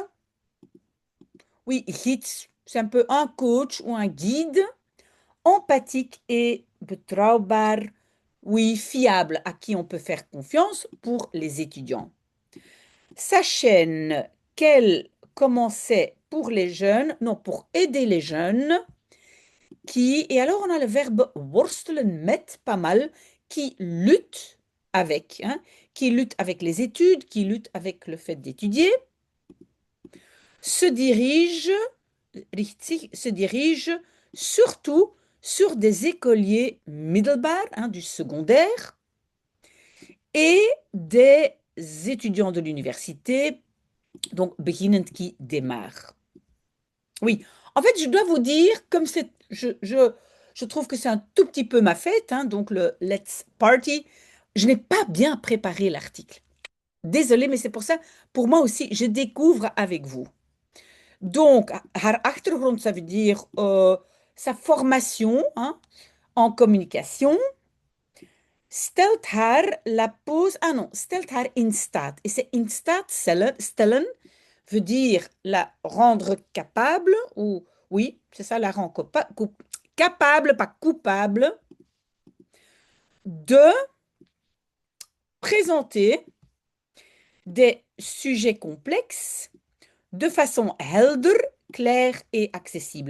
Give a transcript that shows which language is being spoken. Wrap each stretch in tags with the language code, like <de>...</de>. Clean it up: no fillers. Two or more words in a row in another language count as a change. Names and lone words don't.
<fr>Oui, gids, c'est un peu un coach ou un guide empathique et betrouwbaar, oui, fiable, à qui on peut faire confiance pour les étudiants. Sa chaîne qu'elle commençait pour les jeunes, non, pour aider les jeunes, et alors on a le verbe</fr> <nl>worstelen met,</nl> <fr>pas mal, qui lutte avec, hein, qui lutte avec les études, qui lutte avec le fait d'étudier, se dirige, se dirige surtout sur des écoliers middelbaar, hein, du secondaire, et des étudiants de l'université, donc beginnend qui démarre. Oui, en fait, je dois vous dire, comme c'est, je trouve que c'est un tout petit peu ma fête, hein, donc le</fr> <en>Let's Party,</en> <fr>je n'ai pas bien préparé l'article. Désolée, mais c'est pour ça, pour moi aussi, je découvre avec vous. Donc,</fr> <nl>haar achtergrond,</nl> <fr>ça veut dire sa formation, hein, en communication,</fr> <nl>stelt haar</nl> <fr>la pose, ah non,</fr> <nl>stelt haar in staat.</nl> <fr>Et c'est</fr> <nl>in staat stellen</nl> <fr>veut dire la rendre capable, ou oui, c'est ça, la rendre capable, pas coupable, de présenter des sujets complexes de façon helder, claire et accessible.</fr>